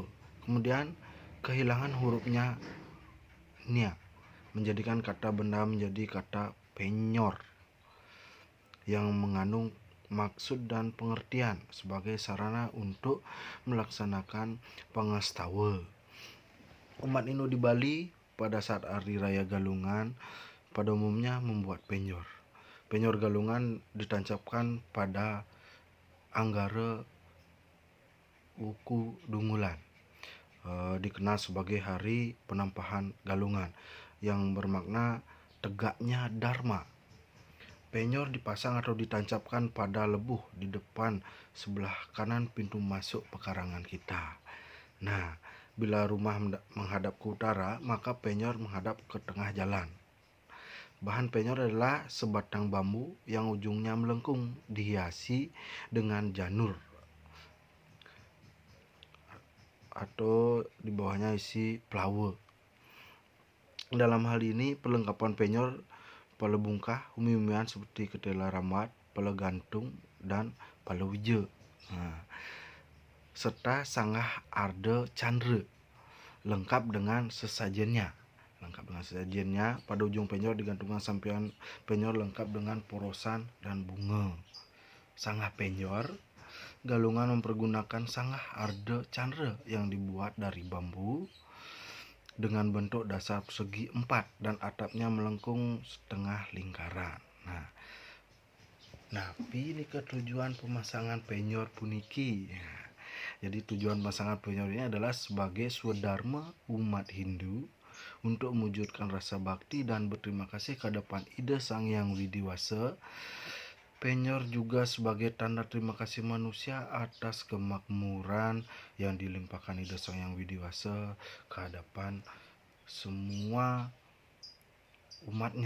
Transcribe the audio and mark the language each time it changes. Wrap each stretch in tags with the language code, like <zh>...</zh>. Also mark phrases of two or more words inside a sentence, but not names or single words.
<id>Kemudian kehilangan hurufnya nia menjadikan kata benda menjadi kata penyor yang mengandung maksud dan pengertian sebagai sarana untuk melaksanakan pengastawa. Umat Hindu di Bali pada saat hari raya Galungan pada umumnya membuat penyor. Penyor galungan ditancapkan pada Anggara Wuku Dungulan, dikenal sebagai hari penampahan galungan, yang bermakna tegaknya Dharma. Penyor dipasang atau ditancapkan pada lebuh di depan sebelah kanan pintu masuk pekarangan kita. Nah, bila rumah menghadap ke utara, maka penyor menghadap ke tengah jalan. Bahan penyor adalah sebatang bambu yang ujungnya melengkung, dihiasi dengan janur atau di bawahnya isi flower. Dalam hal ini perlengkapan penyor pala bungkah umi-umian seperti ketela ramat, pala gantung dan pala wija. Serta sanggah arda candra lengkap dengan sesajennya. Pada ujung penyor digantungkan sampian penyor lengkap dengan porosan dan bunga. Sanggah penyor galungan mempergunakan sanggah arda candra yang dibuat dari bambu dengan bentuk dasar persegi 4 dan atapnya melengkung setengah lingkaran. Nah, ini ke tujuan pemasangan penyor puniki. Jadi tujuan pemasangan penyor ini adalah sebagai swadharma umat Hindu untuk mewujudkan rasa bakti dan berterima kasih ke hadapan Ida Sang Yang Widi Wasa. Penyor juga sebagai tanda terima kasih manusia atas kemakmuran yang dilimpahkan Ida Sang Yang Widi Wasa ke hadapan semua umatnya.</id>